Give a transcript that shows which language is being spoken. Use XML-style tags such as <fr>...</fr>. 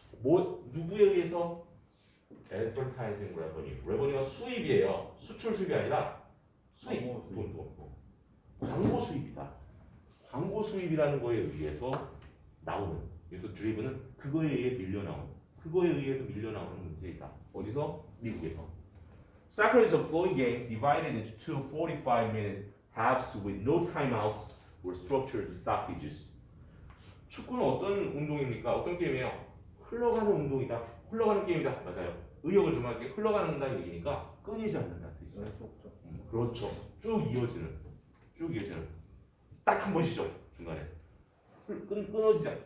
<ko>누구에 의해서? advertising revenue. revenue가 수입이에요. 수출 수입이 아니라 수입. 돈. 광고 수입이다. 광고 수입이라는 거에 의해서 나오는. 그래서 driven은 그거에 의해 밀려 나오는 문제이다. 어디서? 미국에서.</ko> <en>Soccer is a flowing game divided into two 45-minute halves with no timeouts or structured stoppages.</en> <ko>축구는 어떤 운동입니까? 어떤 게임이에요? 흘러가는 운동이다. 흘러가는 게임이다. 맞아요. 의욕을 좀 하게 흘러가는다는 얘기니까 끊이지 않는다는 뜻이죠. 그렇죠. 쭉 이어지는. 딱 한 번씩죠. 중간에. 끊어지지 않아.</ko>